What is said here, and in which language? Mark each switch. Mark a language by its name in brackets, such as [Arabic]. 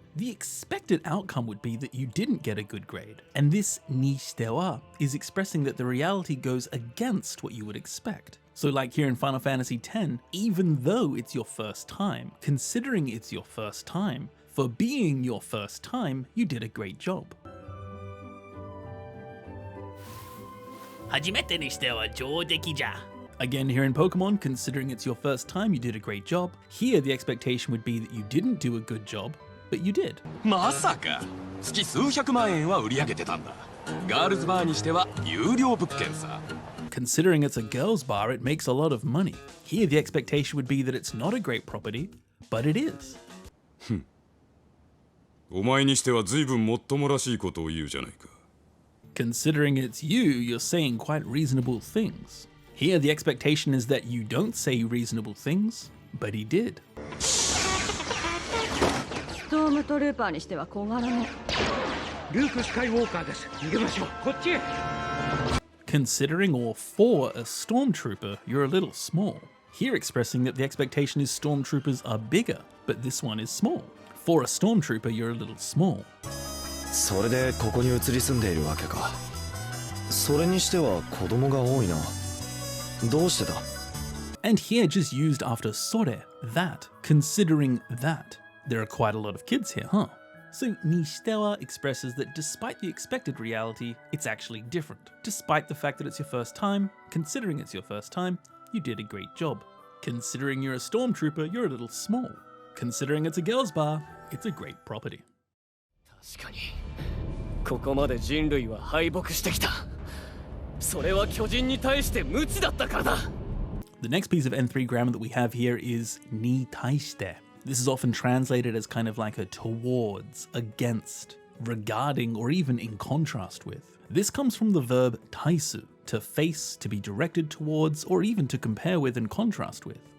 [English] The expected outcome would be that you didn't get a good grade, and this ni shitewa is expressing that the reality goes against what you would expect. So like here in Final Fantasy X, even though it's your first time, considering it's your first time, for being your first time, you did a great job. [Japanese] 初めてにしては上出来じゃ. [English] Again here in Pokemon, considering it's your first time, you did a great job. Here the expectation would be that you didn't do a good job, but you did. [Japanese] まさか月数百万円は売り上げてたんだ。ガールズバーにしては有料物件さ。 [English] Considering it's a girls' bar, it makes a lot of money. Here the expectation would be that it's not a great property, but it is. [Japanese] お前にしては随分もっともらしいことを言うじゃないか。 [English] Considering it's you, you're saying quite reasonable things. Here the expectation is that you don't say reasonable things, but he did. [Japanese] ストームトルーパーにしては小柄ね。ルーク・スカイウォーカーです。逃げましょう。こっちへ。 [English] Considering or for a stormtrooper, you're a little small. Here expressing that the expectation is stormtroopers are bigger, but this one is small. For a stormtrooper, you're a little small. [Japanese] それでここに移り住んでいるわけか。それにしては子供が多いな。どうしてだ? [English] And here just used after sore, that, considering that. There are quite a lot of kids here, huh? So ni shitewa expresses that despite the expected reality, it's actually different. Despite the fact that it's your first time, considering it's your first time, you did a great job. Considering you're a stormtrooper, you're a little small. Considering it's a girls' bar, it's a great property. [Japanese] 確かにここまで人類は敗北してきた。それは巨人に対して無知だったからだ。 [English] The next piece of N3 grammar that we have here is ni taishite. This is often translated as kind of like a towards, against, regarding, or even in contrast with. This comes from the verb taisu, to face, to be directed towards, or even to compare with and contrast with.